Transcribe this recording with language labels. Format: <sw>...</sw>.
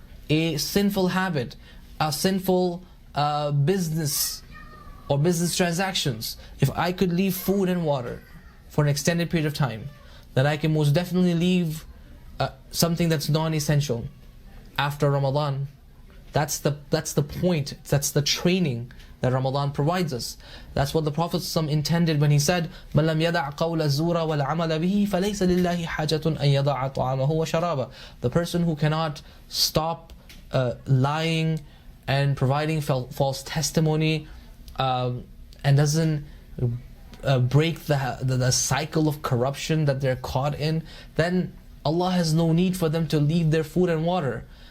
<en>A sinful habit, a sinful business or business transactions. If I could leave food and water for an extended period of time, then I can most definitely leave something that's non-essential after Ramadan. That's the point. That's the training that Ramadan provides us. That's what the Prophet intended when he said,</en> <ar>مَنْ لَمْ يَدَعْ قَوْلَ الزُّورَ وَالْعَمَلَ بِهِ فَلَيْسَ لِلَّهِ حَاجَةٌ أَنْ يَدَعَ طَعَامَهُ وَشَرَابَهُ.</ar> <en>The person who cannot stop lying and providing false testimony and doesn't break the cycle of corruption that they're caught in, then Allah has no need for them to leave their food and water.</en>